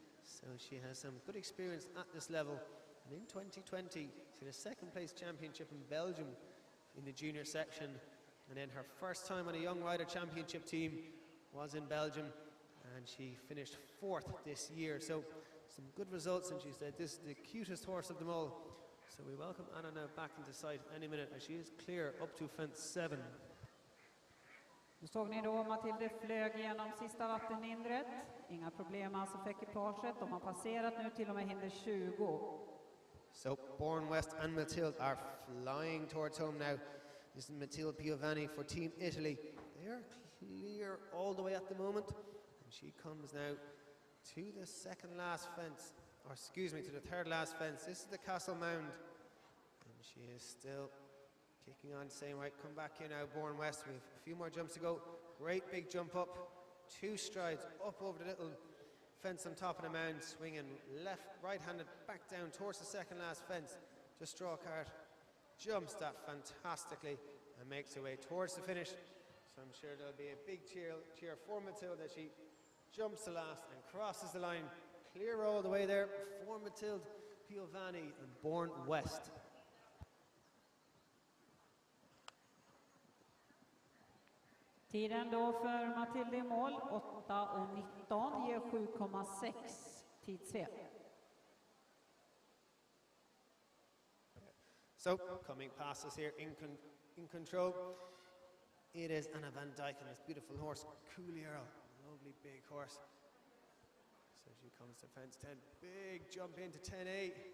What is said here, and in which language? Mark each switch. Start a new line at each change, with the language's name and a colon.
English: So she has some good experience at this level. And in 2020, she had a second place championship in Belgium in the junior section, and then her first time on a young rider championship team was in Belgium, and she finished 4th this year. So some good results, and she said this is the cutest horse of them all. So we welcome Anna now back into sight any minute as she is clear up to fence 7.
Swedish: Nu såg ni då Matilda flög genom sista vattenhindret. Inga problem alltså för ekipaget. De har passerat nu till och med hinder 20.
English: So Born West and Matilda are flying towards home now. This is Matilda Piovanni for Team Italy. They are clear all the way at the moment. And she comes now to the second last fence, or excuse me, to the third last fence. This is the Castle Mound. And she is still kicking on, saying, right, come back here now, Born West. We have a few more jumps to go. Great big jump up. 2 strides up over the little fence on top of the mound, swinging left, right-handed, back down towards the second last fence. Just draw a card. Jumps that fantastically and makes her way towards the finish. So I'm sure there'll be a big cheer for Matilda as she jumps the last and crosses the line. Clear all the way there for Matilda Piovanni and Born West.
Swedish: Tiden då för Matilda i mål 8:19 ger 7,6 tidsfel.
English: So, coming past us here in control, it is Anna van Dyke and this beautiful horse, Kunler, lovely big horse. So she comes to fence 10, big jump into 10-8.